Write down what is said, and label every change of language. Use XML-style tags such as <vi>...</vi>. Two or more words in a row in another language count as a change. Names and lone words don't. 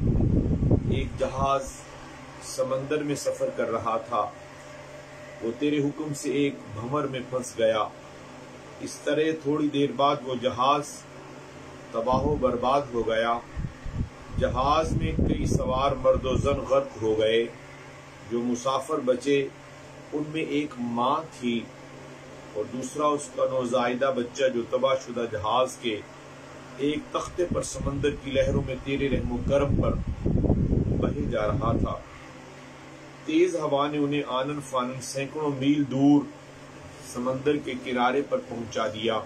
<ur>ایک جہاز سمندر میں سفر کر رہا تھا، وہ تیرے حکم سے ایک بھنور میں پھنس گیا. اس طرح تھوڑی دیر بعد وہ جہاز تباہ و برباد ہو گیا. جہاز میں کئی سوار مرد و زن غرق ہو گئے. جو مسافر بچے ان میں ایک ماں تھی اور دوسرا اس کا نوزائیدہ بچہ، جو تباہ شدہ جہاز کے ایک تختے پر سمندر کی لہروں میں تیرے رحم و کرم پر بہے جا رہا تھا. تیز ہوا نے انہیں آنن فانن سینکڑوں میل دور سمندر کے کنارے پر پہنچا دیا.</ur>